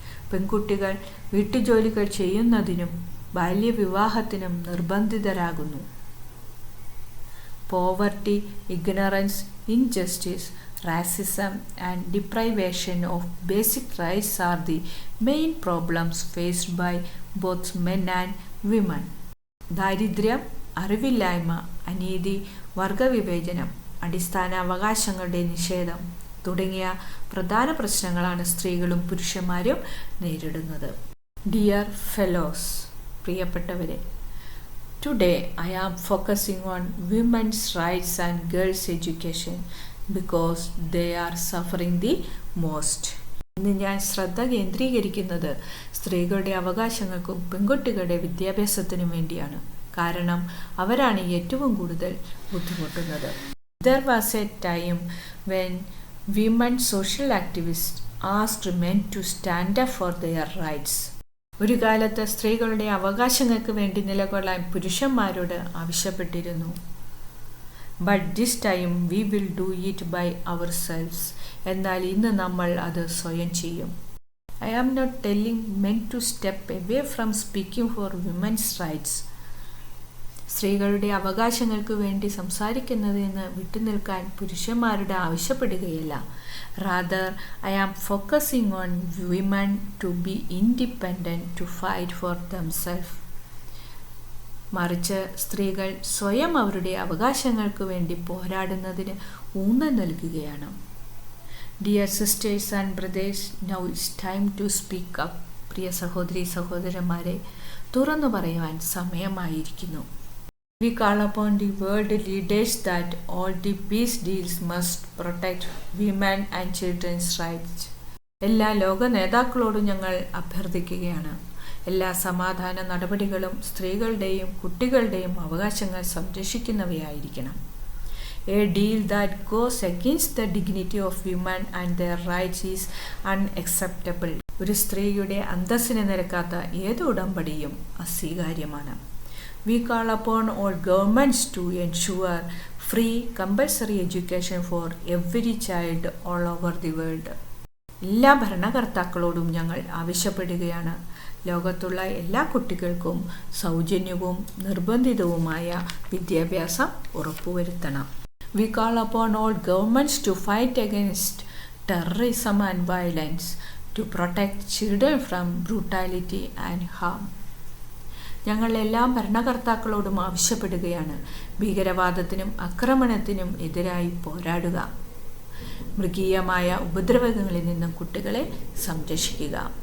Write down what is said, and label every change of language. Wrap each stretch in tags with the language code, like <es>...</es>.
<ml>പെൺകുട്ടികൾ വീട്ടുജോലികൾ ചെയ്യുന്നതിനും ബാല്യവിവാഹത്തിനും നിർബന്ധിതരാകുന്നു.</ml> <en>Poverty, ignorance, injustice, racism and deprivation of basic rights are the main problems faced by both men and women.</en> <ml>ദാരിദ്ര്യം, അറിവില്ലായ്മ, അനീതി, വർഗവിവേചനം, അടിസ്ഥാന അവകാശങ്ങളുടെ നിഷേധം തുടങ്ങിയ പ്രധാന പ്രശ്നങ്ങളാണ് സ്ത്രീകളും പുരുഷന്മാരും നേരിടുന്നത്.</ml> <en>dear fellows,</en> <ml>പ്രിയപ്പെട്ടവരെ,</ml> <en>Today I am focusing on women's rights and girls' education because they are suffering the most.</en> <ml>ഇന്ന് ഞാൻ ശ്രദ്ധ കേന്ദ്രീകരിക്കുന്നത് സ്ത്രീകളുടെ അവകാശങ്ങൾക്കും പെൺകുട്ടികളുടെ വിദ്യാഭ്യാസത്തിനും വേണ്ടിയാണ്. കാരണം അവരാണ് ഏറ്റവും കൂടുതൽ ബുദ്ധിമുട്ടുന്നത്.</ml> <en>There was a time when women social activists asked men to stand up for their rights.</en> <ml>ഒരു കാലത്ത് സ്ത്രീകളുടെ അവകാശങ്ങൾക്ക് വേണ്ടി നിലകൊള്ളാൻ പുരുഷന്മാരോട് ആവശ്യപ്പെട്ടിരുന്നു.</ml> <en>But this time we will do it by ourselves.</en> <ml>എന്നാൽ ഇന്ന് നമ്മൾ അത് സ്വയം ചെയ്യും.</ml> <en>I am not telling men to step away from speaking for women's rights.</en> <ml>സ്ത്രീകളുടെ അവകാശങ്ങൾക്ക് വേണ്ടി സംസാരിക്കുന്നതിന് വിട്ടുനിൽക്കാൻ പുരുഷന്മാരോട് ആവശ്യപ്പെടുകയല്ല.</ml> <en>Rather, I am focusing on women to be independent, to fight for themselves.</en> <ml>മറിച്ച് സ്ത്രീകൾ സ്വയം അവരുടെ അവകാശങ്ങൾക്ക് വേണ്ടി പോരാടുന്നതിന് ഊന്നൽ നൽകുകയാണ്.</ml> <en>Dear sisters and brothers, now it's time to speak up.</en> <ml>പ്രിയ സഹോദരി സഹോദരന്മാരെ, തുറന്നു പറയുവാൻ സമയമായിരിക്കുന്നു.</ml> <en>We call upon the world leaders that all the peace deals must protect women and children's rights.</en> <ml>എല്ലാ ലോക നേതാക്കളോടും ഞങ്ങൾ അഭ്യർത്ഥിക്കുകയാണ്. എല്ലാ സമാധാന നടപടികളും സ്ത്രീകളുടെയും കുട്ടികളുടെയും അവകാശങ്ങൾ സംരക്ഷിക്കുന്നവയായിരിക്കണം.</ml> <en>A deal that goes against the dignity of women and their rights is unacceptable.</en> <ml>ഒരു സ്ത്രീയുടെ അന്തസ്സിന് നിരക്കാത്ത ഏത് ഉടമ്പടിയും അസ്വീകാര്യമാണ്.</ml> <en>We call upon all governments to ensure free compulsory education for every child all over the world.</en> <ml>എല്ലാ ഭരണകർത്താക്കളോടും ഞങ്ങൾ ആവശ്യപ്പെടുകയാണ്, ലോകത്തുള്ള എല്ലാ കുട്ടികൾക്കും സൗജന്യവും നിർബന്ധിതവുമായ വിദ്യാഭ്യാസം ഉറപ്പുവരുത്തണം.</ml> <en>We call upon all governments to fight against terrorism and violence, to protect children from brutality and harm.</en> <ml>ഞങ്ങൾ എല്ലാ ഭരണകർത്താക്കളോടും ആവശ്യപ്പെടുകയാണ്, ഭീകരവാദത്തിനും ആക്രമണത്തിനും എതിരായി പോരാടുക, മൃഗീയമായ ഉപദ്രവങ്ങളിൽ നിന്നും കുട്ടികളെ സംരക്ഷിക്കുക.</ml>